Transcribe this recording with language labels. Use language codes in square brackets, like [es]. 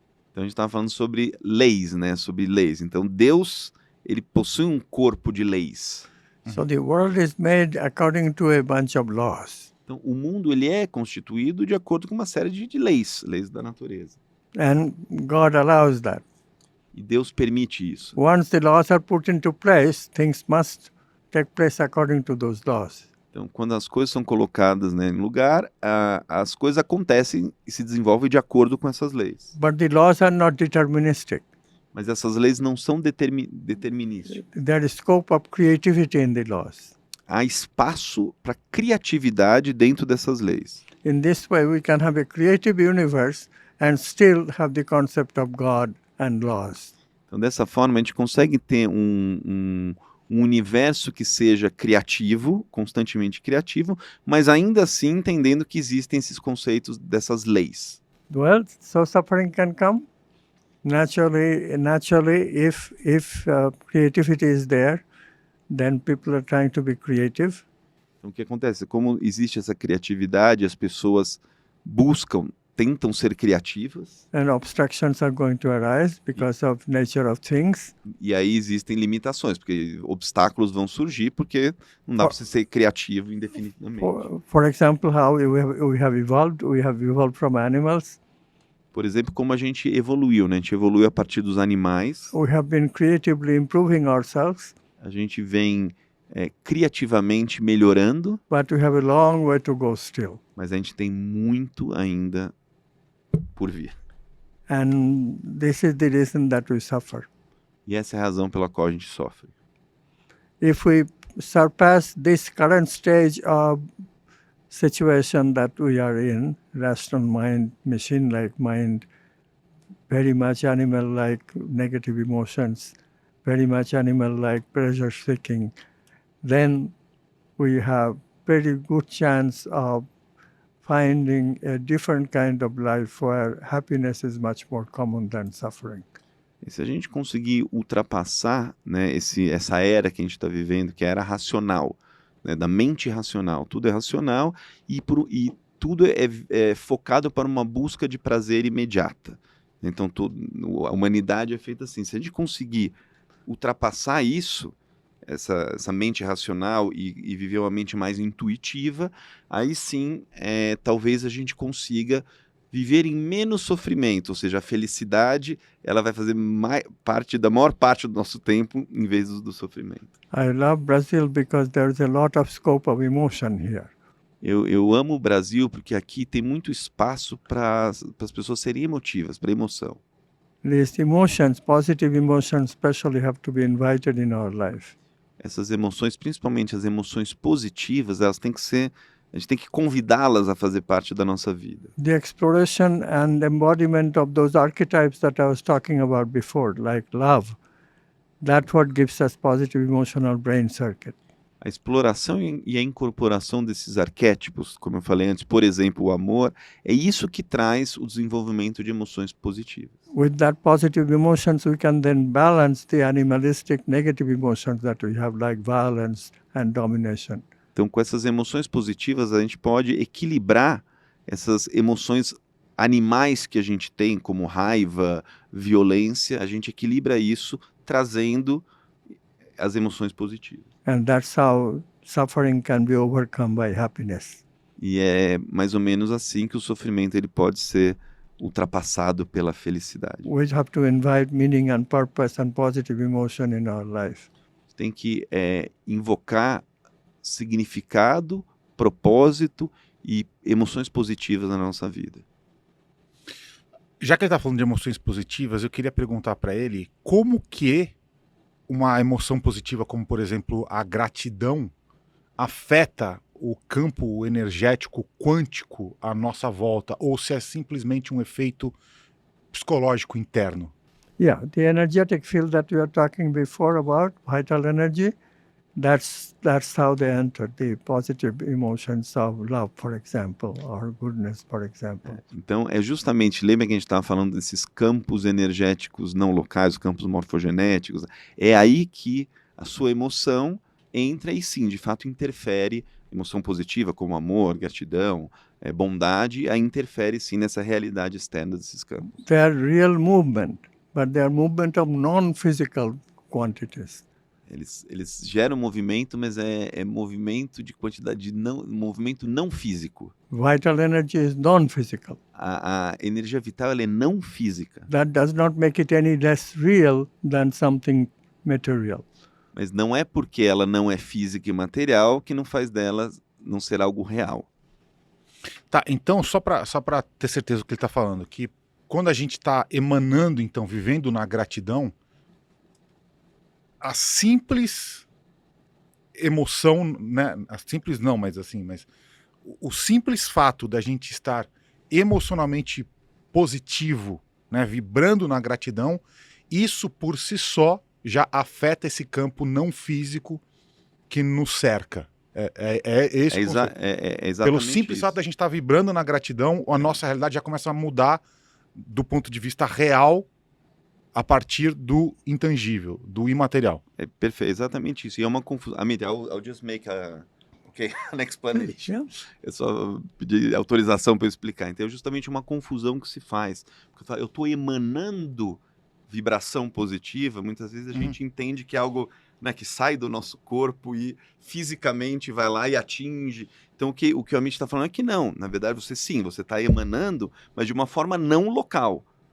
[pt] Então a gente estava falando sobre leis, né? Sobre leis. Então Deus, ele possui um corpo de leis. [en] So the world is made according to a bunch of laws. [pt] Então o mundo ele é constituído de acordo com uma série de leis, leis da natureza. [en] And God allows that. [pt] E Deus permite isso. [en] Once the laws are put into place, things must take place according to those laws. [pt] Então, quando as coisas são colocadas, né, em lugar, as coisas acontecem e se desenvolvem de acordo com essas leis. [en] But the laws are not deterministic. [pt] Mas essas leis não são determinísticas. [en] There is scope of creativity in the laws. [pt] Há espaço para criatividade dentro dessas leis. [en] In this way, we can have a creative universe and still have the concept of God and laws. [pt] Então, dessa forma, a gente consegue ter um universo que seja criativo, constantemente criativo, mas ainda assim entendendo que existem esses conceitos dessas leis. [en] Well, so suffering can come. Naturally, if creativity is there, then people are trying to be creative. [pt] Então, o que acontece? Como existe essa criatividade, as pessoas tentam ser criativas. [en] And obstructions are going to arise because of nature of things. [pt] E aí existem limitações, porque obstáculos vão surgir, porque não dá para você ser criativo indefinidamente. [en] For example, how we have evolved from animals. [pt] Por exemplo, como a gente evoluiu, né? A gente evoluiu a partir dos animais. [en] We have been creatively improving ourselves. [pt] A gente vem criativamente melhorando. [en] But we have a long way to go still. [pt] Mas a gente tem muito ainda por vir. [en] And this is the reason that we suffer. [pt] E essa é a razão pela qual a gente sofre. [en] If we surpass this current stage of situation that we are in, rational mind, machine-like mind, very much animal-like negative emotions, very much animal-like pleasure-seeking, then we have very good chance of finding a different kind of life where happiness is much more common than suffering. [pt] E se a gente conseguir ultrapassar, né, essa era que a gente está vivendo, que é a era racional, né, da mente racional, tudo é racional e tudo é focado para uma busca de prazer imediata. Então a humanidade é feita assim. Se a gente conseguir ultrapassar isso, essa mente racional e viver uma mente mais intuitiva, aí sim talvez a gente consiga viver em menos sofrimento, ou seja, a felicidade, ela vai fazer da maior parte do nosso tempo em vez do sofrimento. [en] I love Brazil because there's a lot of scope of emotion here. [pt] Eu amo o Brasil porque aqui tem muito espaço para as pessoas serem emotivas, para emoção. [en] These emotions, positive emotions especially, have to be invited in our life. [pt] Essas emoções, principalmente as emoções positivas, elas têm que ser, a gente tem que convidá-las a fazer parte da nossa vida. [en] The exploration and embodiment of those archetypes that I was talking about before, like love, that's what gives us positive emotional brain circuit. [pt] A exploração e a incorporação desses arquétipos, como eu falei antes, por exemplo, o amor, é isso que traz o desenvolvimento de emoções positivas. [en] With that positive emotions, we can then balance the animalistic negative emotions that we have, like violence and domination. [pt] Então, com essas emoções positivas, a gente pode equilibrar essas emoções animais que a gente tem, como raiva, violência, a gente equilibra isso trazendo as emoções positivas. [en] And that's how suffering can be overcome by happiness. [pt] E é mais ou menos assim que o sofrimento ele pode ser ultrapassado pela felicidade. [en] We have to invite meaning and purpose and positive emotion in our life. [pt] Tem que invocar significado, propósito e emoções positivas na nossa vida. Já que ele está falando de emoções positivas, eu queria perguntar para ele como que uma emoção positiva, como por exemplo a gratidão, afeta o campo energético quântico à nossa volta, ou se é simplesmente um efeito psicológico interno. [en] Yeah, the energetic field that we were talking before about, vital energy, that's how they enter the positive emotions of love, for example, or goodness, for example. [pt] Então, é justamente, lembra que a gente estava falando desses campos energéticos não locais, os campos morfogenéticos, é aí que a sua emoção entra e sim, de fato interfere, emoção positiva como amor, gratidão, bondade, aí interfere sim nessa realidade externa desses campos. [en] They are real movement, but they are movement of non-physical quantities. [pt] Eles geram movimento, mas é movimento de quantidade, movimento não físico. [en] Vital energy is non-physical. [pt] A energia vital ela é não física. [en] That does not make it any less real than something material. [pt] Mas não é porque ela não é física e material que não faz dela não ser algo real. Tá, então só para ter certeza do que ele está falando, que quando a gente está emanando, então, vivendo na gratidão, a simples emoção, né? A simples não, mas assim, o simples fato da gente estar emocionalmente positivo, né, vibrando na gratidão, isso por si só já afeta esse campo não físico que nos cerca. Exatamente pelo simples isso. fato da gente estar vibrando na gratidão, a nossa realidade já começa a mudar do ponto de vista real a partir do intangível, do imaterial. É perfeito, exatamente isso. E é uma confusão. [en] Amit, I'll just make an explanation. Yeah. [pt] Eu só pedi autorização para eu explicar. Então é justamente uma confusão que se faz. Porque eu estou emanando vibração positiva, muitas vezes a gente entende que é algo, né, que sai do nosso corpo e fisicamente vai lá e atinge. Então o que o Amit está falando é que não. Na verdade, você está emanando, mas de uma forma não local.